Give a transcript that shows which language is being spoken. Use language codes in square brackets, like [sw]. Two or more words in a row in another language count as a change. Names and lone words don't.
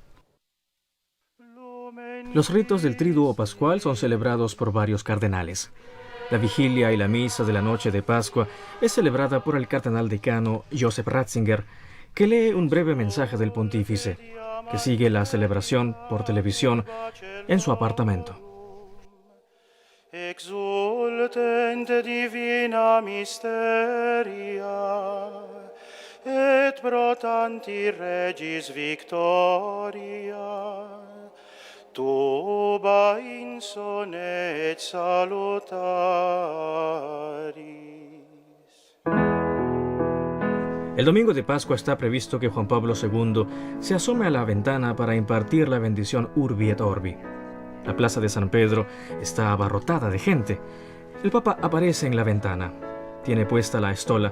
[es] Los ritos del Triduo Pascual son celebrados por varios cardenales. La vigilia y la misa de la noche de Pascua es celebrada por el cardenal decano Joseph Ratzinger, que lee un breve mensaje del pontífice, que sigue la celebración por televisión en su apartamento. [la] Exultent divina mysteria, et pro tanti regis victoria, tuba insone et salutaris. [es] El domingo de Pascua está previsto que Juan Pablo II se asome a la ventana para impartir la bendición [la] Urbi et Orbi. [es] La plaza de San Pedro está abarrotada de gente. El Papa aparece en la ventana. Tiene puesta la estola.